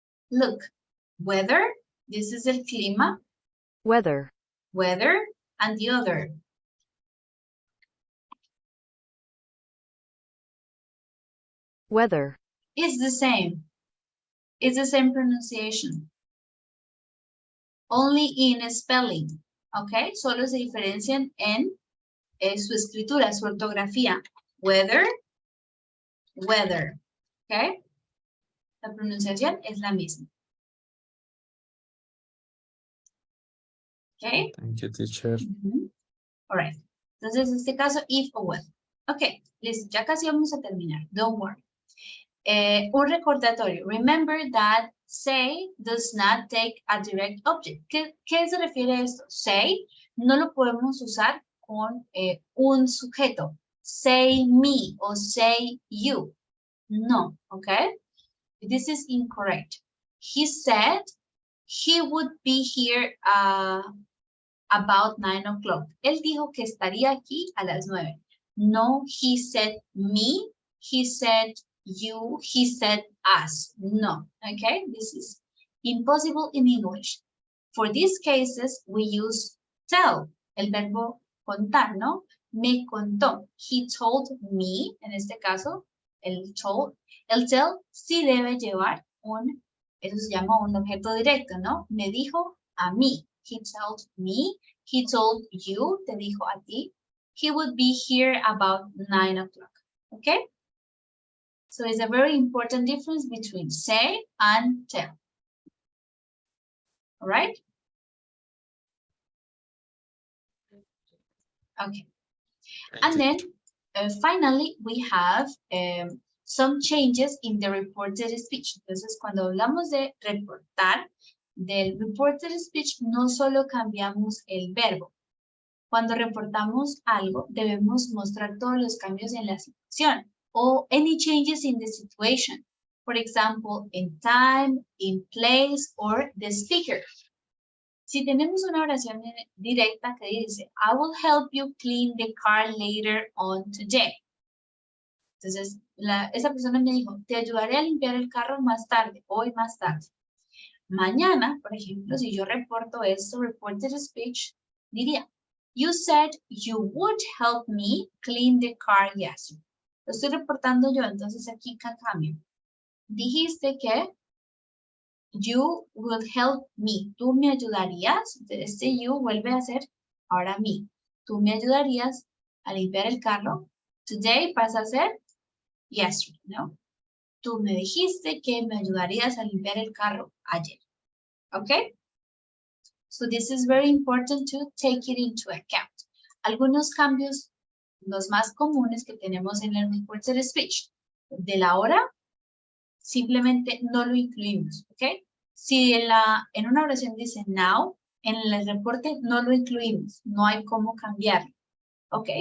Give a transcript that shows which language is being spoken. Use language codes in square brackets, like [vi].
[en] Look, weather, this is [es] el clima. [en] Weather. Weather, and the other. Weather. It's the same. It's the same pronunciation. Only in spelling. [es] Okay, solo se diferencian en su escritura, su ortografía. [en] Weather, weather. Okay. [es] La pronunciación es la misma. [en] Okay. Thank you, teacher. All right. [es] Entonces, en este caso, [en] if o when. [es] Ok, listo. Ya casi vamos a terminar. [en] Don't worry. [es] Un recordatorio. [en] Remember that say does not take a direct object. [es] ¿Qué se refiere a esto? Say no lo podemos usar con un sujeto. [en] Say me o say you. No, okay? This is incorrect. He said he would be here about 9 o'clock. [es] Él dijo que estaría aquí a las 9. [en] No, he said me, he said you, he said us. No, okay? This is impossible in English. For these cases, we use tell, [es] el verbo contar, ¿no? Me contó. [en] He told me, [es] en este caso, el [en] told. [es] El tell sí debe llevar eso se llama un objeto directo, ¿no? Me dijo a mí. [en] he told me, he told you, [es] te dijo a ti, [en] he would be here about 9 o'clock, okay? So it's a very important difference between say and tell, all right? Okay. And then finally, we have some changes in the reported speech. [es] Entonces, cuando hablamos de reportar, del reported speech, no solo cambiamos el verbo. Cuando reportamos algo, debemos mostrar todos los cambios en la situación o [en] any changes in the situation. For example, in time, in place, or the speaker. [es] Si tenemos una oración directa que dice, [en] I will help you clean the car later on today. [es] Entonces, esa persona me dijo, te ayudaré a limpiar el carro más tarde, hoy más tarde. Mañana, por ejemplo, si yo reporto esto, [en] reported speech, [es] diría, [en] you said you would help me clean the car yesterday. [es] Lo estoy reportando yo, entonces aquí cambio. Dijiste que [en] you will help me. [es] Tú me ayudarías. Este you vuelve a ser ahora me. Tú me ayudarías a limpiar el carro. Today pasa a ser yesterday, ¿no? Tú me dijiste que me ayudarías a limpiar el carro ayer. [en] Okay? So this is very important to take it into account. [es] Algunos cambios, los más comunes que tenemos en el reported speech. De la hora, simplemente no lo incluimos, ¿ok? Si en una oración dice now, en el reporte no lo incluimos, no hay cómo cambiarlo, ¿ok?